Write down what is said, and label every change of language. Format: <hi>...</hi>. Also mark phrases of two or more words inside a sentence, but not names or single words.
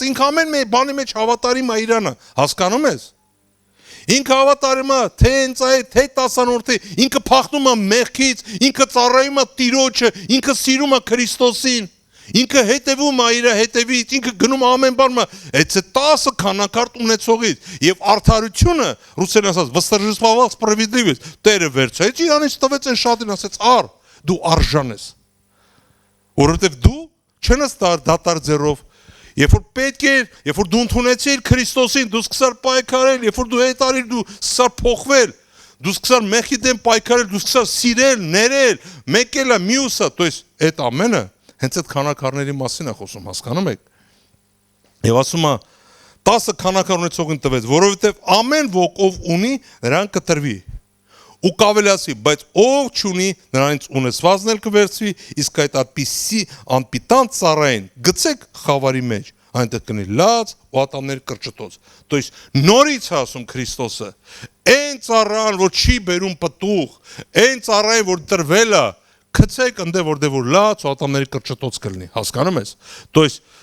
<hy>ինքը ամեն մի բանի մեջ հավատարիմ է Իրանը, հասկանում ես։ Ինքը հավատարիմ է, թե հենց այդ, թե 10-րդի, ինքը փախնում է մեղքից, ինքը ծառայում է Տիրոջը, ինքը սիրում է Քրիստոսին։ Ինքը հետևում է իր հետևից, ինքը գնում ամեն բանը, այդ 10 քանակարդ ունեցողից եւ արդարությունը, ռուսերեն ասած,</hy> <ru>восторжествовал справедливость,</ru> <hy>Տերը վերցրեց Իրանից տվեց այն շատին, ասեց՝ «Ար, դու արժան ես»։ Որովհետեւ դու չենես դատար ձեռով, երբ որ պետք է, երբ որ դու ընդունեցիր Քրիստոսին, դու սկսար պայքարել, երբ որ դու հետ արիր, դու սկսար փոխվել, դու սկսար մեղքի դեմ պայքարել, դու սկսար սիրել, ներել, մեկելը, մյուսը,</hy> <ru>то есть</ru> <hy>այդ ամենը հենց այդ քանակարների մասին է խոսում, հասկանում եք։ Եվ ասում է 10 քանակար ունեցողին տվեց, որովհետև ամեն ոք ով ունի, նրան կտրվի։ Ու կավելացի, բայց ով չունի, նրանից ունեցվածն էլ կվերցվի, իսկ այդ այդպիսի անպիտան ծառային գցեք խավարի մեջ, այնտեղ կնի լաց ու ատամներ կրճտոց։</hy> <ru>То есть</ru> <hy>նորից ասում Քրիստոսը, այն ծառան, որ չի բերում պտուղ, այն ծառային, որ տրվել է, Քցեք ընդ որտեղ որ լաց ու ատամների կրճտոց կլինի, հասկանում ես։</hy> <ru>То есть</ru>